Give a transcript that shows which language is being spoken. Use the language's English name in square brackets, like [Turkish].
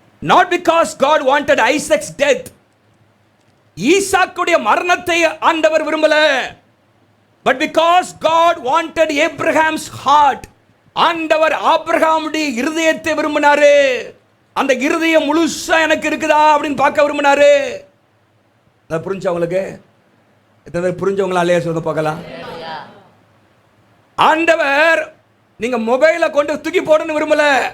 [English] Not because God wanted Isaac's death. [Tamil] ஈசாக்குடைய மரணத்தை ஆண்டவர் விரும்பல. [English] But because God wanted Abraham's heart. [Tamil] ஆண்டவர் ஆபிரகாமுடைய இருதயத்தை விரும்பினாரு. அந்த இருதயம் முழுசா எனக்கு இருக்குதா அப்படின்னு பார்க்க விரும்பினாரு. புரிஞ்சவங்களுக்கு எத்தனை பேர் புரிஞ்சவங்களா இல்லையா சொல்ல பார்க்கலாம். ஆண்டவர் நீங்க மொபைலை கொண்டு தூக்கி போடணும்னு விரும்பல.